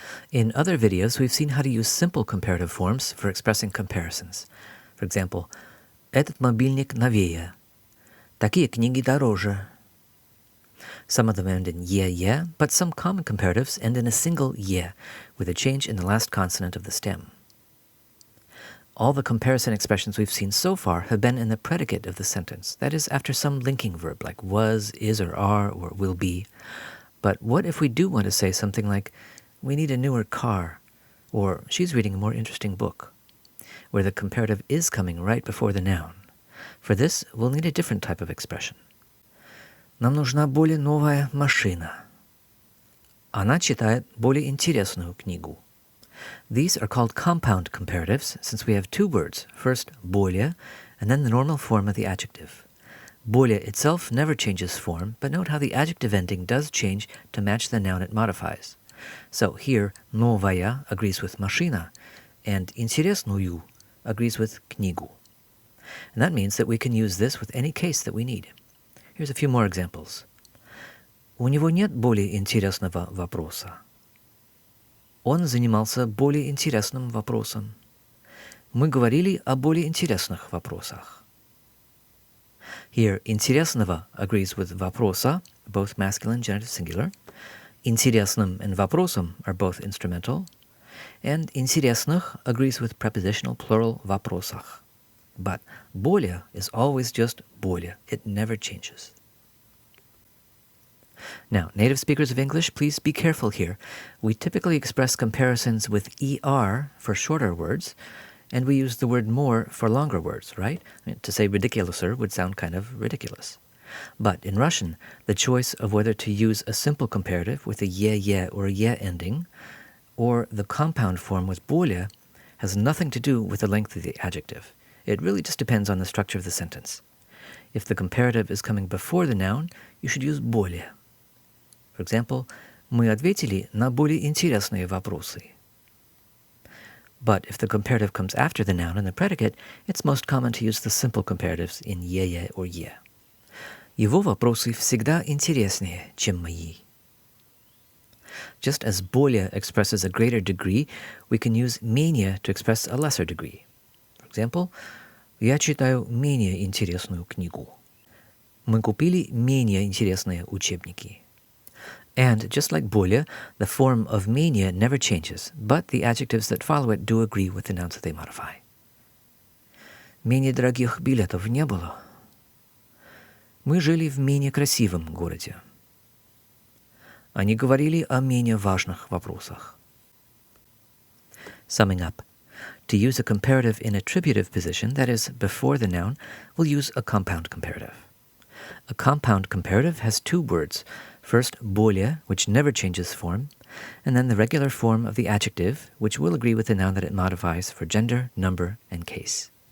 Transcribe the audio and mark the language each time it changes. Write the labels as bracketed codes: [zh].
[en] In other videos, we've seen how to use simple comparative forms for expressing comparisons. For example, [ru] этот мобильник новее. Такие книги дороже. [en] Some of them end in yeah, but some common comparatives end in a single yeah, with a change in the last consonant of the stem. All the comparison expressions we've seen so far have been in the predicate of the sentence, that is, after some linking verb like was, is, or are, or will be. But what if we do want to say something like, we need a newer car, or she's reading a more interesting book, where the comparative is coming right before the noun? For this, we'll need a different type of expression. [ru] Нам нужна более новая машина. Она читает более интересную книгу. [en] These are called compound comparatives since we have two words, first более, and then the normal form of the adjective. Более itself never changes form, but note how the adjective ending does change to match the noun it modifies. So here, новая agrees with машина, and интересную agrees with книгу. And that means that we can use this with any case that we need. Here's a few more examples. [ru] У него нет более интересного вопроса. Он занимался более интересным вопросом. Мы говорили о более интересных вопросах. [en] Here, интересного agrees with вопроса, both masculine genitive singular. Интересным and вопросом are both instrumental. And интересных agrees with prepositional plural вопросах. But более is always just более. It never changes. Now, native speakers of English, please be careful here. We typically express comparisons with ER for shorter words, and we use the word more for longer words, right? I mean, to say ridiculouser would sound kind of ridiculous. But in Russian, the choice of whether to use a simple comparative with a yeah or a yeah ending, or the compound form with более, has nothing to do with the length of the adjective. It really just depends on the structure of the sentence. If the comparative is coming before the noun, you should use более. For example, [ru] мы ответили на более интересные вопросы. [en] But if the comparative comes after the noun and the predicate, it's most common to use the simple comparatives in yeah or yeah. [ru] Его вопросы всегда интереснее, чем мои. [en] Just as более expresses a greater degree, we can use менее to express a lesser degree. For example, [ru] я читаю менее интересную книгу. Мы купили менее интересные учебники. [en] And just like более, the form of менее never changes, but the adjectives that follow it do agree with the nouns that they modify. [ru] Менее дорогих билетов не было. Мы жили в менее красивом городе. Они говорили о менее важных вопросах. [en] Summing up, to use a comparative in attributive position, that is, before the noun, we'll use a compound comparative. A compound comparative has two words, first более, which never changes form, and then the regular form of the adjective, which will agree with the noun that it modifies for gender, number, and case.